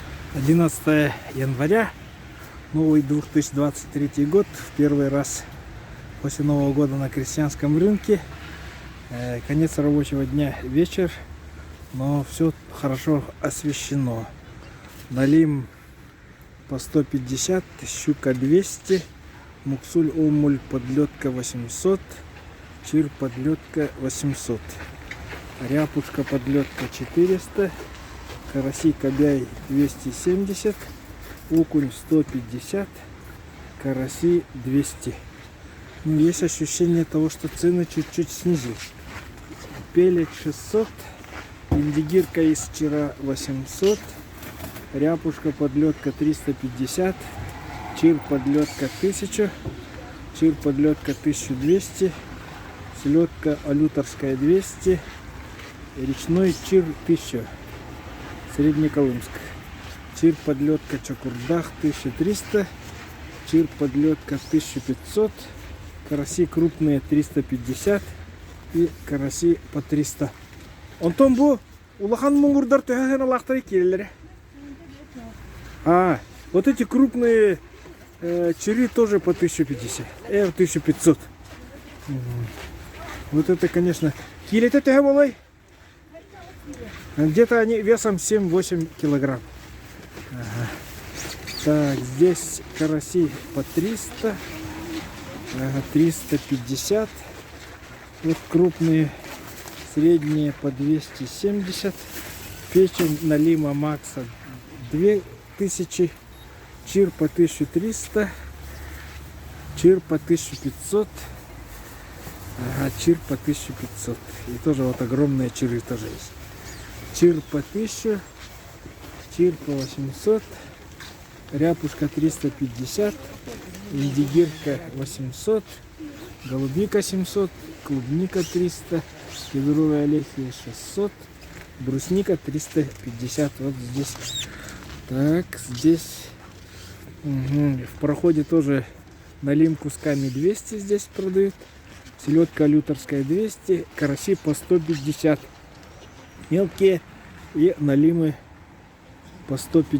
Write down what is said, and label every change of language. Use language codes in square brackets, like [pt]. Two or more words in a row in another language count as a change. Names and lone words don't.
[ru] 11 января, новый 2023 год, в первый раз после Нового года на крестьянском рынке. Конец рабочего дня, вечер, но все хорошо освещено. Налим по 150, щука 200, муксуль, омуль, подлетка 800, чир, подлетка 800, ряпушка, подлетка 400, караси, кобяй 270, окунь 150, караси 200. Ну, есть ощущение того, что цены чуть-чуть снизились. Пелек 600, индигирка из вчера 800, ряпушка, подлетка 350, чир, подлетка 1000, чир, подлетка 1200, селедка алюторская 200, речной чир 1000, Среднеколымск. Чир, подлетка Чакурдах 1300, чир, подлетка 1500, караси крупные 350 и караси по 300. [sah] Антон, бу улахан мунгурдар төхәсен алахтыры келелер. [ru] Вот эти крупные чири тоже по 1050, 1500. Вот это, конечно, [sah] килете төхә болай. [ru] Где-то они весом 7-8 килограмм. Ага. Так, здесь караси по 300, 350. Вот крупные, средние по 270. Печень налима Макса 2000, чир по 1300, чир по 1500, чир по 1500. И тоже вот огромные чиры тоже есть. Чир по 1000, чир по 800, ряпушка 350, индигирка 800, голубника 700, клубника 300, кедровая лехия 600, брусника 350. Вот здесь. Так, здесь в проходе тоже налим кусками 200 здесь продают. Селедка алюторская 200, караси по 150. Мелкие и налимы по 150.